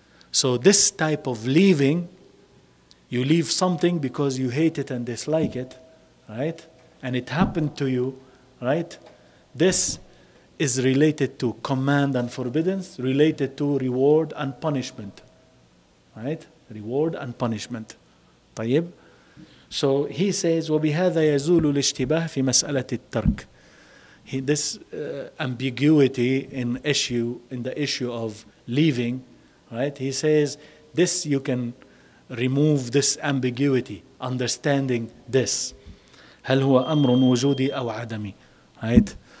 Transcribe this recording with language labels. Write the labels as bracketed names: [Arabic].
[English] So this type of leaving, you leave something because you hate it and dislike it, right? And it happened to you, right? This is related to command and forbiddance, related to reward and punishment. Right? Reward and punishment. طيب. So he says, [Arabic] وَبِهَذَا يَزُولُ الاشتباه في مسألة الترك. [English] This ambiguity in the issue of leaving, right? He says, this you can remove this ambiguity, understanding this. [Arabic] هل هو أمر وجودي أو عدمي? Right?